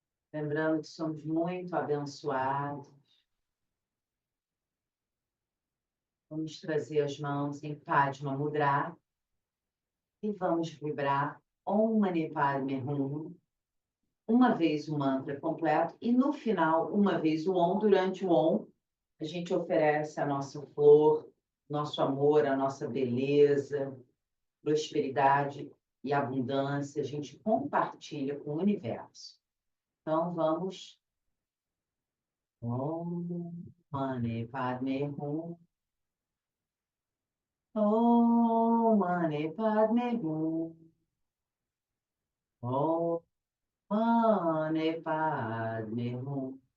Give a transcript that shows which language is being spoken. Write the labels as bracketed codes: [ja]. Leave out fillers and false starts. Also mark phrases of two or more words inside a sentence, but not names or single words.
[pt] Lembrando que somos muito abençoados. Vamos trazer as mãos em [sa] पद्म मुद्रा [pt] e vamos vibrar [sa] ॐ मणि पद्मे हूँ, [pt] uma vez o mantra completo e no final, uma vez o Om. Durante o Om, a gente oferece a nossa flor, nosso amor, a nossa beleza, prosperidade e abundância. A gente compartilha com o universo. Então, vamos. [sa] ॐ मणि पद्मे हूँ. ॐ मणि पद्मे हूँ. ॐ मणि पद्मे हूँ.